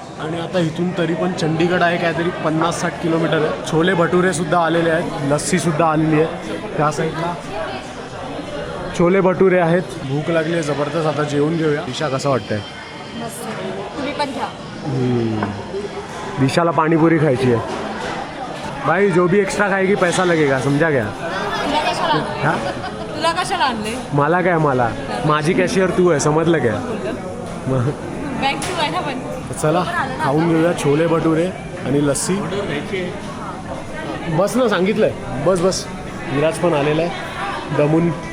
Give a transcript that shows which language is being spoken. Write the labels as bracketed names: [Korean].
[Marathi] आणि आता इथून तरी पण चंडीगड आहे काहीतरी 50-60 किलोमीटर आहे. छोले भटुरे सुद्धा आलेले आहेत, लस्सीसुद्धा आलेली आहे. त्या साईडला छोले भटुरे आहेत. भूक लागली आहे जबरदस्त, आता जेवून घेऊया. दिशा कसं वाटतंय? तुम्ही पण घ्या. दिशाला पाणीपुरी खायची आहे. [Hindi] भाई जो भी एक्स्ट्रा खाएगी पैसा लगेगा, समजा क्या? [Marathi] हाँ? तुला कशाला आणले? मला काय, मला माझी कॅशियर तू आहे, समजलं काय? बँक तू आहे ना. पण चला खाऊन घेऊया छोले भटुरे आणि लस्सी. बस ना, सांगितलंय बस. विराज पण आलेला आहे दमून.